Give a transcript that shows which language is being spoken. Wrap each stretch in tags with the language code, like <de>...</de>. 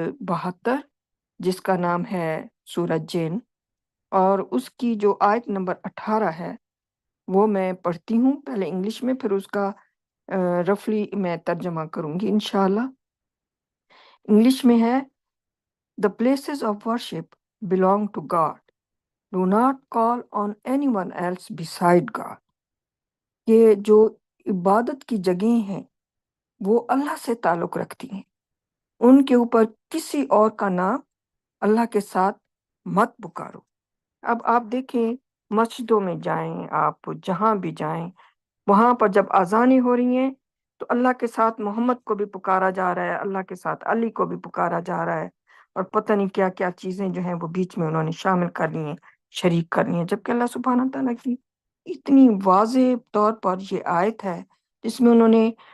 <ur>72، جس کا نام ہے سورہ جن، اور اس کی جو آیت نمبر 18 ہے وہ میں پڑھتی ہوں، پہلے انگلش میں، پھر اس کا رفلی میں ترجمہ کروں گی انشاءاللہ۔ انگلش میں ہے:</ur> <en>The places of worship belong to God. Do not call on anyone else beside God.</en> <ur>یہ جو عبادت کی جگہیں ہیں وہ اللہ سے تعلق رکھتی ہیں، ان کے اوپر کسی اور کا نام اللہ کے ساتھ مت پکارو۔ اب آپ دیکھیں، مسجدوں میں جائیں، آپ جہاں بھی جائیں، وہاں پر جب اذانیں ہو رہی ہیں تو اللہ کے ساتھ محمد کو بھی پکارا جا رہا ہے، اللہ کے ساتھ علی کو بھی پکارا جا رہا ہے، اور پتہ نہیں کیا کیا چیزیں جو ہیں وہ بیچ میں انہوں نے شامل کر لی ہیں، شریک کر لی ہیں، جبکہ اللہ سبحانہ تعالیٰ کی اتنی واضح طور پر یہ آیت ہے جس میں انہوں نے</ur>